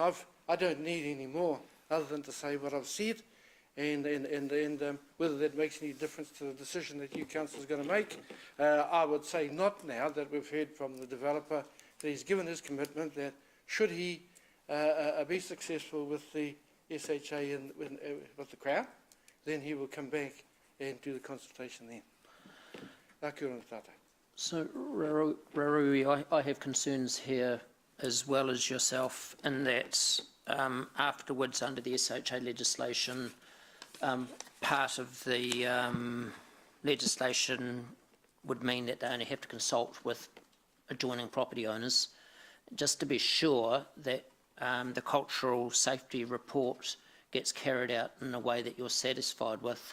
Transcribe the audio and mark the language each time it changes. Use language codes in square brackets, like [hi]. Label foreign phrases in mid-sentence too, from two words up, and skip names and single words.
[en] I don't need any more other than to say what I've said, and whether that makes any difference to the decision that you council is going to make. I would say not now that we've heard from the developer that he's given his commitment that should he be successful with the SHA and with the Crown, then he will come back and do the consultation then. [mi] Kia ora tātou. [en] So, Rarui, I have concerns here as well as yourself in that afterwards under the SHA legislation, part of the legislation would mean that they only have to consult with adjoining property owners, just to be sure that the cultural safety report gets carried out in a way that you're satisfied with.